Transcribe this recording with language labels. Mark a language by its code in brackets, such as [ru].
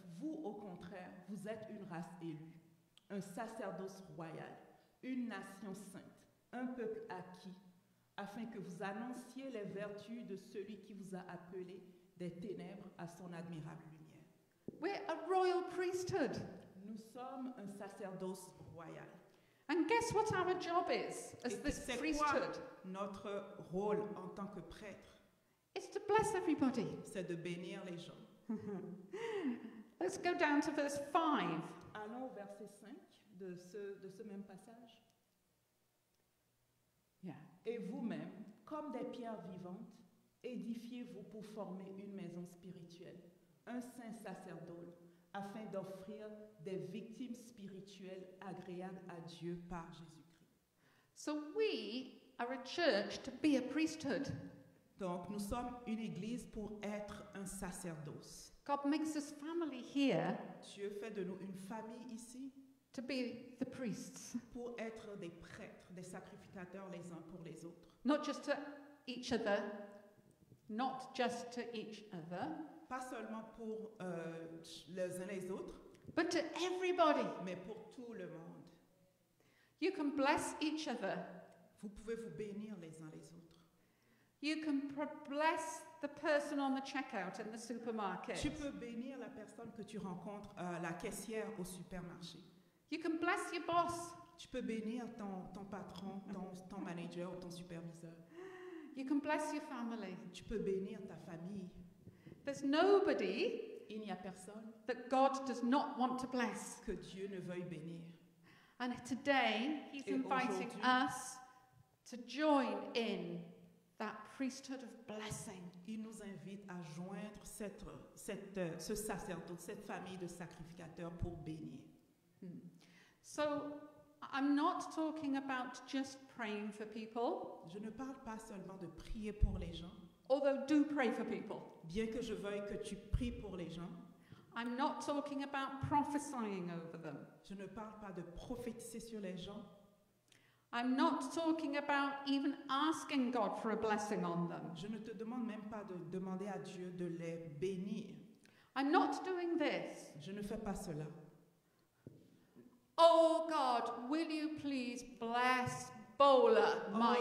[fr] Vous, au contraire, vous êtes une race élue, un sacerdoce royal, une nation sainte, un peuple acquis, afin que vous annonciez les vertus de celui qui vous a appelé des ténèbres à son admirable lumière. [en] We're a royal priesthood. [fr] Nous sommes un sacerdoce royal. [en] And guess what our job is as [fr] Et [en] this [fr] c'est quoi [en] priesthood? [fr] notre rôle en tant que prêtre? [en] It's to bless everybody. [fr] C'est de bénir les gens. [en] Let's go down to verse 5. [fr] Allons au verset 5 de ce même passage. [en] Yeah. [fr] Et vous-même, comme des pierres vivantes, édifiez-vous pour former une maison spirituelle, un saint sacerdoce, afin d'offrir des victimes spirituelles agréables à Dieu par Jésus-Christ. [en] So we are a church to be a priesthood. [fr] Donc, nous sommes une église pour être un sacerdoce. [en] God makes us family here [fr] Dieu fait de nous une famille ici [en] to be the priests, [fr] pour être des prêtres, des sacrificateurs les uns pour les autres. [en] not just to each other, not just to each other, [fr] Pas seulement pour les uns les autres, [en] but to everybody. [fr] mais pour tout le monde. [en] You can bless each other. [fr] Vous pouvez vous bénir les uns les autres. [en] You can bless the person on the checkout in the supermarket. [fr] Tu peux bénir la personne que tu rencontres, la caissière au supermarché. [en] You can bless your boss. [fr] Tu peux bénir ton patron, ton manager ou ton superviseur. [en] You can bless your family. [fr] Tu peux bénir ta famille. [en] There's nobody [fr] Il n'y a personne [en] that God does not want to bless. [fr] que Dieu ne veuille bénir. [en] And today, He's [fr] Et [en] inviting [fr] aujourd'hui- [en] us to join in that priesthood of blessing. [fr] Il nous invite à joindre ce sacerdoce, cette famille de sacrificateurs pour bénir. [en] So, I'm not talking about just praying for people, [fr] Je ne parle pas seulement de prier pour les gens, [en] although do pray for people. [fr] bien que je veuille que tu pries pour les gens. [en] I'm not talking about prophesying over them. [fr] Je ne parle pas de prophétiser sur les gens. [en] I'm not talking about even asking God for a blessing on them. [fr] Je ne te demande même pas de demander à Dieu de les bénir. [en] I'm not doing this. [fr] Je ne fais pas cela. [en] Oh God, will you please bless Bola, my